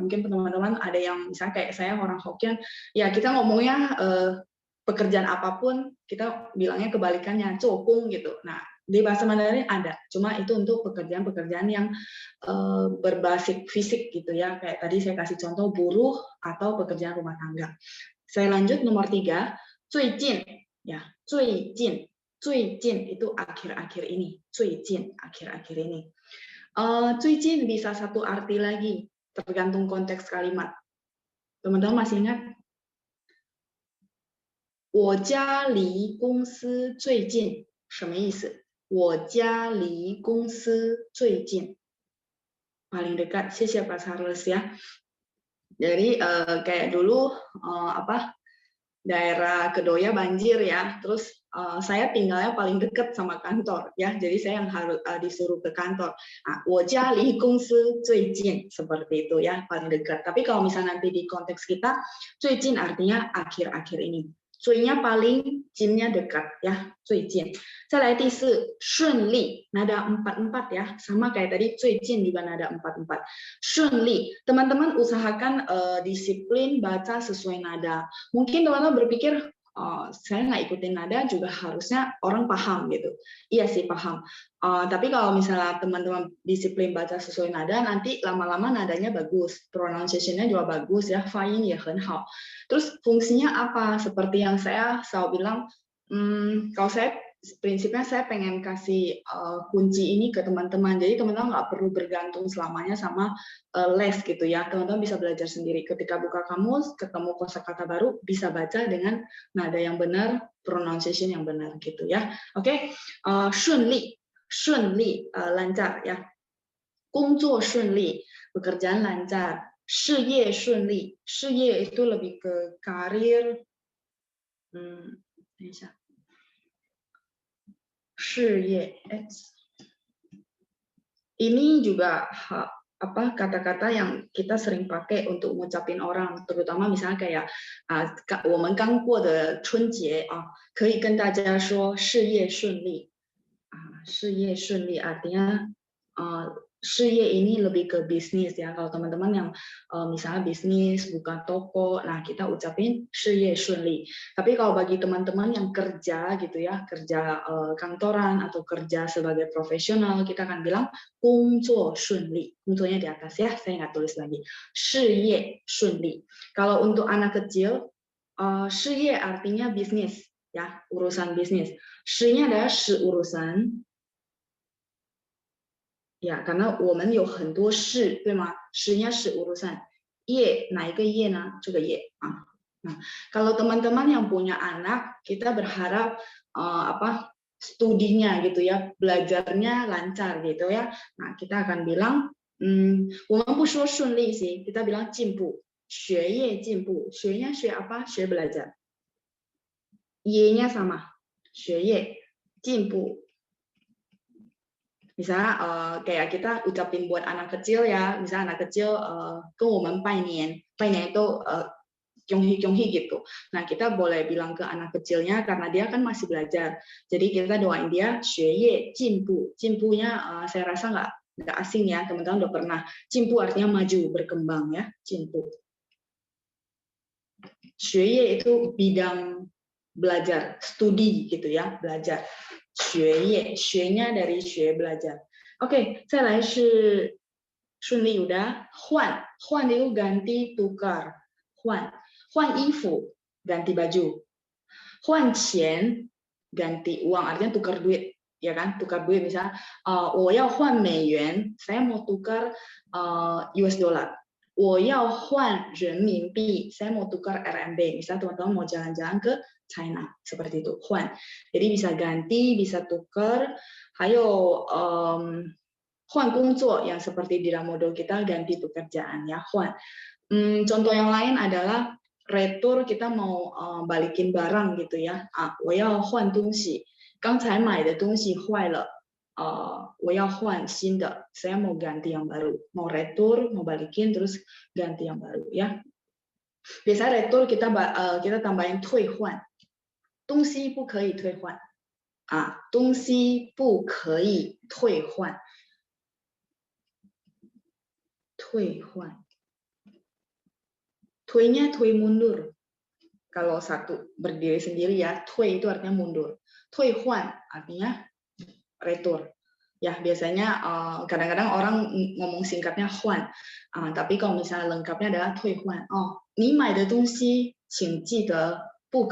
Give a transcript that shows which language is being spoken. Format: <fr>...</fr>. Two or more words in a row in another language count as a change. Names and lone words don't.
<id>Mungkin teman-teman ada yang misalnya kayak saya orang Hokkien, ya kita ngomongnya pekerjaan apapun kita bilangnya kebalikannya 做工 gitu. Nah, di bahasa Mandarin ada, cuma itu untuk pekerjaan-pekerjaan yang berbasis fisik gitu ya. Kayak tadi saya kasih contoh buruh atau pekerjaan rumah tangga. Saya lanjut nomor 3. 最近 ya, 最近 itu akhir-akhir ini, 最近 akhir-akhir ini. 最近 bisa satu arti lagi, tergantung konteks kalimat. Teman-teman masih ingat?</id> <zh>我家离公司最近什么意思？我家离公司最近</zh> <id>paling dekat. 谢谢 Pak Charles ya. Jadi kayak dulu daerah Kedoya banjir ya, terus saya tinggalnya paling dekat sama kantor ya, jadi saya yang harus disuruh ke kantor. Nah,</id> <zh>我家离公司最近</zh> <id>seperti itu ya, paling dekat. Tapi kalau misalnya nanti di konteks kita, 最近 artinya akhir-akhir ini. 最nya paling, 近nya dekat ya,</id> <zh>最近。再来第四，顺利</zh> <id>nada 4-4 ya, sama kayak tadi 最近 juga nada 4-4.</id> <zh>顺利,</zh> <id>teman-teman usahakan disiplin baca sesuai nada. Mungkin teman-teman berpikir saya nggak ikutin nada juga harusnya orang paham gitu. Iya sih paham. Tapi kalau misalnya teman-teman disiplin baca sesuai nada, nanti lama-lama nadanya bagus, pronunciation-nya juga bagus ya,</id> <zh>发音也很好.</zh> <id>Terus fungsinya apa? Seperti yang saya selalu bilang, kalau saya prinsipnya saya pengen kasih kunci ini ke teman-teman. Jadi teman-teman nggak perlu bergantung selamanya sama les gitu ya. Teman-teman bisa belajar sendiri. Ketika buka kamus, ketemu kosakata baru, bisa baca dengan nada yang benar, pronunciation yang benar gitu ya. Oke,</id> <zh>顺利, 顺利</zh> <id>lancar ya.</id> <zh>工作顺利,</zh> <id>pekerjaan lancar.</id> <zh>事业顺利,</zh> <id>事业 itu lebih ke karir.</id> <zh>等一下。事业</zh> <id>ini juga kata-kata yang kita sering pakai untuk ngucapin orang, terutama misalnya kayak</id> <zh>我们刚过的春节可以跟大家说事业顺利事业顺利</zh> <id>artinya 事业 ini lebih ke bisnis ya. Kalau teman-teman yang misalnya bisnis, buka toko, nah kita ucapin</id> <zh>事业顺利.</zh> <id>Tapi kalau bagi teman-teman yang kerja gitu ya, kerja kantoran atau kerja sebagai profesional, kita akan bilang</id> <zh>工作顺利.</zh> <id>工作 nya di atas ya, saya nggak tulis lagi.</id> <zh>事业顺利.</zh> <id>Kalau untuk anak kecil, 事业 artinya bisnis ya, urusan bisnis. 事nya adalah 是 urusan. Ya, karena</id> <zh>我们有很多事，对吗？</zh> <id>事nya 是 urusan.</id> <zh>业 哪一个业呢？这个业啊。</zh> <id>Nah, kalau teman-teman yang punya anak, kita berharap studinya gitu ya, belajarnya lancar gitu ya. Nah, kita akan bilang,</id> <zh>我们不说顺利</zh> <id>sih, kita bilang</id> <zh>进步，学业进步，学nya 学apa？学</zh> <id>belajar. Y-nya sama,</id> <zh>学业进步.</zh> <id>Misalnya kayak kita ucapin buat anak kecil ya, misalnya anak kecil ke</id> <zh>我们拜年, 拜年</zh> <id>itu kyonghi gitu. Nah kita boleh bilang ke anak kecilnya karena dia kan masih belajar. Jadi kita doain dia 学业进步. 进步 nya saya rasa nggak asing ya, teman-teman udah pernah. 进步 artinya maju, berkembang ya, 进步. 学业 itu bidang belajar, studi gitu ya, belajar.</id> <zh>学业,</zh> <id>学nya dari 学 belajar. Oke,</id> <zh>再来是顺利 udah.</zh> <id>换 itu ganti, tukar.</id> <zh>换衣服</zh> <id>ganti baju.</id> <zh>换钱</zh> <id>ganti uang, artinya tukar duit, ya kan? Tukar duit misalnya</id> <zh>我要换美元,</zh> <id>saya mau tukar US dollar.</id> <zh>我要换人民币,</zh> <id>saya mau tukar RMB. Misalnya teman-teman mau jalan-jalan ke China, seperti itu, 换. Jadi bisa ganti, bisa tukar.</id> <zh>还有换工作</zh> <id>yang seperti di dalam modul kita ganti pekerjaan ya, 换. Contoh yang lain adalah retur, kita mau balikin barang gitu ya.</id> <zh>我要换东西，刚才买的东西坏了，我要换新的,</zh> <id>saya mau ganti yang baru, mau retur, mau balikin terus ganti yang baru ya. Biasanya retur kita tambahin</id> <zh>退换，东西不可以退换东西不可以退换，退换。</zh> <id>退nya 退 mundur. Kalau satu berdiri sendiri ya, 退 itu artinya mundur. 退换 artinya retur. Ya, biasanya kadang-kadang orang ngomong singkatnya 换. Tapi kalau misalnya lengkapnya adalah 退换.</id> <zh>你买的东西请记得不可以再退换.</zh>